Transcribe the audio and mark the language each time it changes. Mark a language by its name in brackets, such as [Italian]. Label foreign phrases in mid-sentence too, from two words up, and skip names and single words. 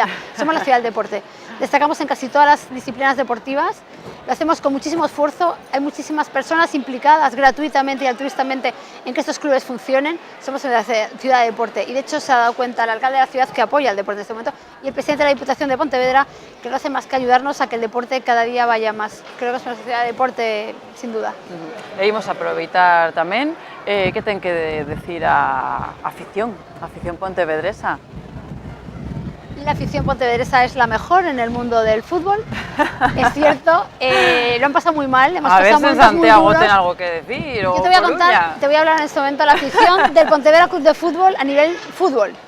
[Spanish] Somos la ciudad del deporte. Destacamos en casi todas las disciplinas deportivas, lo hacemos con muchísimo esfuerzo, hay muchísimas personas implicadas gratuitamente y altruistamente en que estos clubes funcionen. Somos una ciudad de deporte y de hecho se ha dado cuenta el alcalde de la ciudad que apoya el deporte en este momento y el presidente de la Diputación de Pontevedra, que no hace más que ayudarnos a que el deporte cada día vaya más. Creo que es una ciudad de deporte sin duda. [Galician] E imos aproveitar tamén que ten que decir a afición pontevedresa. [Spanish] La afición pontevedresa es la mejor en el mundo del fútbol, es cierto, lo han pasado muy mal, hemos pasado momentos en Santiago muy duros. [Galician] ten algo que decir, [Spanish] Yo te voy a contar, te voy a hablar en este momento de la afición del Pontevedra Club de Fútbol a nivel fútbol.